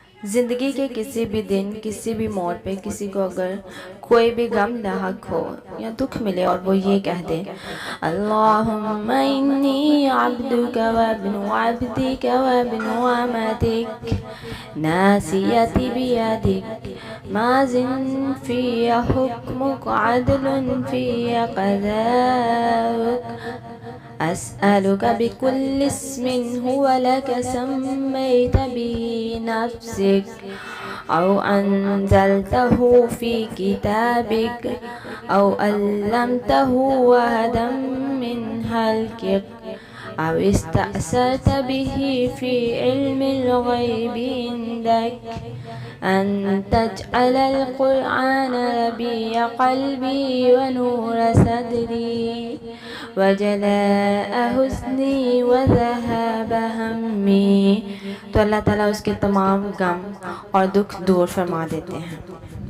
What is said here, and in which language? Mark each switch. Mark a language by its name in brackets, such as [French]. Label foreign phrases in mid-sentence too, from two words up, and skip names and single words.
[Urdu] زندگی کے کسی بھی دن، کسی بھی موڑ پہ کسی کو اگر کوئی بھی غم لاحق ہو یا دکھ ملے اور وہ یہ کہہ دے, [Arabic] اللهم إني عبدك وابن عبدك وابن أمتك ناصيتي بيدك ماض في حكمك عدل في قضاؤك أسألك بكل اسم هو لك سميت به نفسك أو أنزلته في كتابك أو علمته أحدا من خلقك أو استأثرت به في علم الغيب عندك أن تجعل القرآن ربيع قلبي ونور صدري وجلاء حزني وذهاب همي. [Urdu] تو اللہ تعالیٰ اس کے تمام غم اور دکھ دور فرما دیتے ہیں.